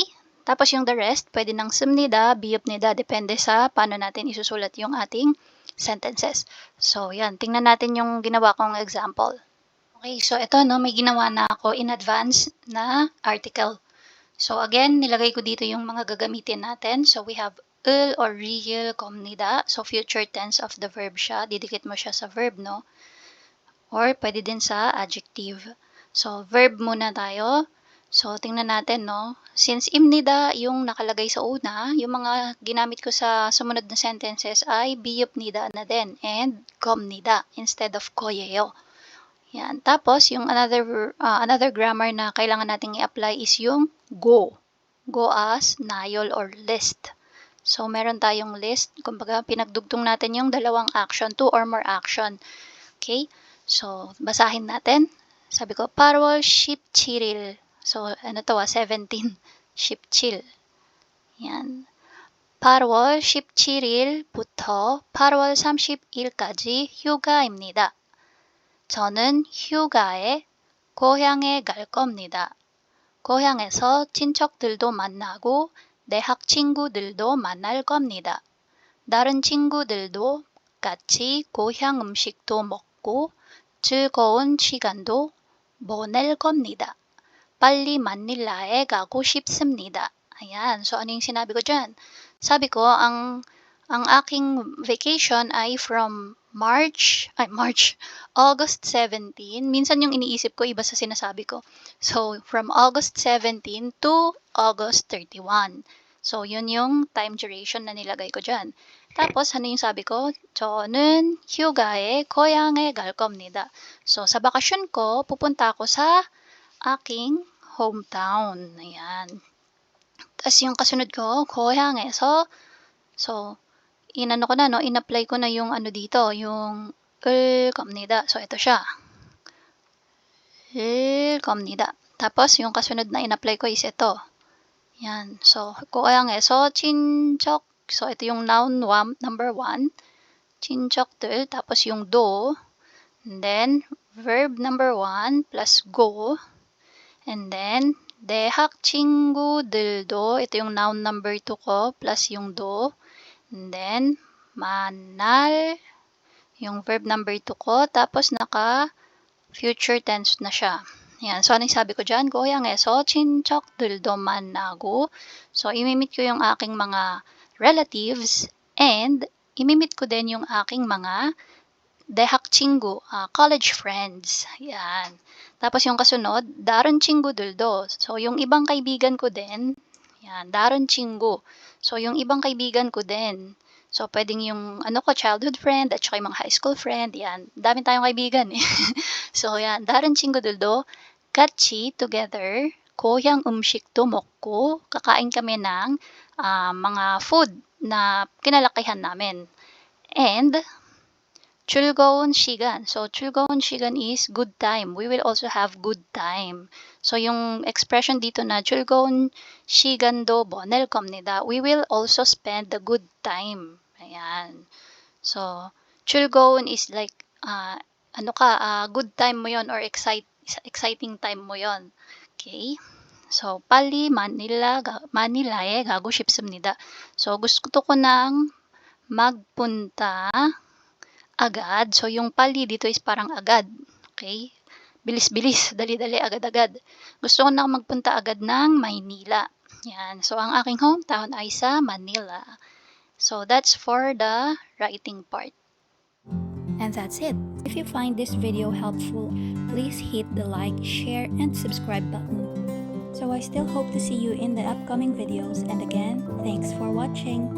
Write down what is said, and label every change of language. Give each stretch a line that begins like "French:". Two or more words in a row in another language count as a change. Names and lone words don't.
Filipino: Tapos yung the rest, pwede ng sumnida, biyupnida, depende sa paano natin isusulat yung ating sentences. So, yan. Tingnan natin yung ginawa kong example. Okay, so ito, no, may ginawa na ako
English: in advance
Filipino: na article. So, again, nilagay ko dito yung mga gagamitin natin.
English: So, we have 을 or real 겁니다.
Filipino: So,
English: future tense of the verb
Filipino: siya. Didikit mo siya sa verb, no? Or pwede din sa adjective. So, verb muna tayo. So, tingnan natin, no? Since imnida yung nakalagay sa una, yung mga ginamit ko sa sumunod na sentences ay biyupnida na din and 겁니다
English: instead of
Filipino: koyeyo. Yan. Tapos, yung another grammar na kailangan nating i-apply is yung go.
English: Go as
Filipino: nayol
English: or list.
Filipino: So, meron tayong list. Kumbaga, pinagdugtong natin yung dalawang action,
English: 2 or more action.
Filipino: Okay? So, basahin natin. Sabi ko,
Korean: 8월 17일.
Filipino: So, 17. 17. Yan.
Korean: 8월 17일부터 8월 30일까지 휴가입니다. 저는 휴가에 고향에 갈 겁니다. 고향에서 친척들도 만나고 대학 친구들도 만날 겁니다. 다른 친구들도 같이 고향 음식도 먹고 즐거운 시간도 보낼 겁니다. 빨리 마닐라에 가고 싶습니다.
Filipino: Ayan. So, ano yung sinabi ko dyan? Sabi ko, ang aking vacation ay
English: from August 17.
Filipino: Minsan yung iniisip ko, iba sa sinasabi ko.
English: So, from August 17 to August 31. So,
Filipino: yun yung
English: time duration
Filipino: na nilagay ko dyan. Tapos, ano yung sabi ko?
Korean: 저는 휴가에 고향에 갈 겁니다.
Filipino: So, sa bakasyon ko, pupunta ako sa aking hometown. Ayan. Tapos, yung kasunod ko, 고향에서, so, inano ko na, no? In-apply ko na yung ano dito, yung
Korean: 을 겁니다.
Filipino: So, ito siya.
Korean: 을 겁니다.
Filipino: Tapos, yung kasunod na in-apply ko is ito. Yan. So,
Korean: 고향에서 친척.
Filipino: So, ito yung
English: noun number 1.
Filipino: 친척들. Tapos, yung do.
English: And then, verb number 1
Filipino: plus go.
English: And then,
Korean: 대학 친구들도,
Filipino: ito yung
English: noun number 2
Filipino: ko, plus yung do.
English: And then,
Korean: 만날,
Filipino: yung
English: verb number 2
Filipino: ko, tapos
English: future tense
Filipino: na siya. Yan. So, anong sabi ko dyan?
Korean: 고향에서 친척들도 만나고.
Filipino: So, imimit ko yung aking mga relatives and imimit ko din yung aking mga
Korean: 대학 친구,
English: college friends.
Filipino: Yan. Tapos yung kasunod,
Korean: 다른 친구들도.
Filipino: So, yung ibang kaibigan ko din, yan,
Korean: 다른 친구.
Filipino: So, yung ibang kaibigan ko din. So, pwedeng yung
English: childhood friend
Filipino: at saka yung mga
English: high school friend.
Filipino: Yan. Dami tayong kaibigan eh. So, yan.
Korean: 다른 친구들도 같이 together, 고향 음식도 먹고,
Filipino: kakain kami ng mga food na kinalakihan namin.
English: And,
Korean: 즐거운 시간.
English: So,
Korean: 즐거운 시간
English: is good time. We will also have good time. So,
Filipino: yung expression dito na
Korean: 즐거운 시간도 보낼 겁니다.
English: We will also spend the good time.
Filipino: Ayan. So, 즐거운 is like,
English: good time
Filipino: mo yon
English: or exciting time
Filipino: mo yon. Okay? So,
Korean: 빨리 마닐라에 가고 싶습니다.
Filipino: So, gusto ko nang magpunta agad. So, yung pali dito is parang agad. Okay? Bilis-bilis, dali-dali, agad-agad. Gusto ko na magpunta agad ng Maynila. Yan. So, ang aking hometown ay sa Manila.
English: So, that's for the writing part. And that's it. If you find this video helpful, please hit the like, share, and subscribe button. So I still hope to see you in the upcoming videos, and again, thanks for watching.